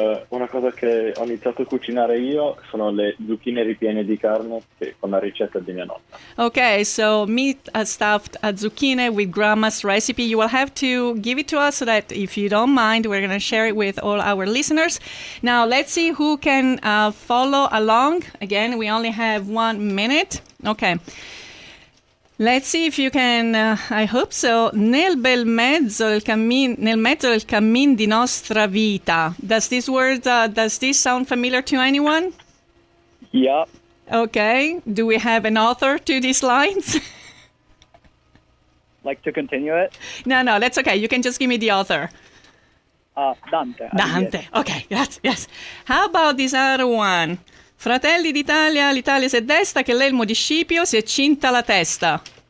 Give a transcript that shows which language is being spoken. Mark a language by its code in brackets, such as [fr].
[it] Una cosa che ho iniziato a cucinare io sono le zucchine ripiene di carne con la ricetta di mia nonna. [en] Okay, so meat stuffed zucchini with grandma's recipe. You will have to give it to us so that if you don't mind, we're going to share it with all our listeners. Now, let's see who can follow along. Again, we only have 1 minute. Okay. Let's see if you can, I hope so. [it] Nel bel mezzo nel mezzo del cammin di nostra vita. [en] Does this word, does this sound familiar to anyone? Yeah. Okay. Do we have an author to these lines? Like to continue it? No, that's okay. You can just give me the author. Dante. Dante. Okay, yes. How about this other one? [it] Fratelli d'Italia, l'Italia si è desta, che l'elmo di Scipio si è cinta la testa.